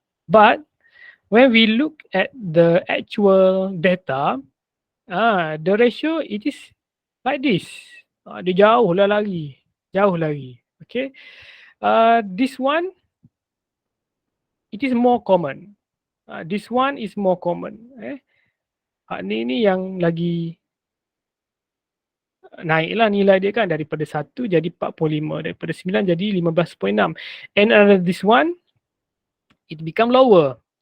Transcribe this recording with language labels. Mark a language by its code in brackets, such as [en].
[en] But when we look at the actual data, the ratio it is like this. [ms] Dia jauh lagi. [en] Okay, this one it is more common. This one is more common. [ms] Ni yang lagi naiklah nilai dia kan, daripada 1 jadi 45, daripada 9 jadi 15.6. [en] And this one it become lower.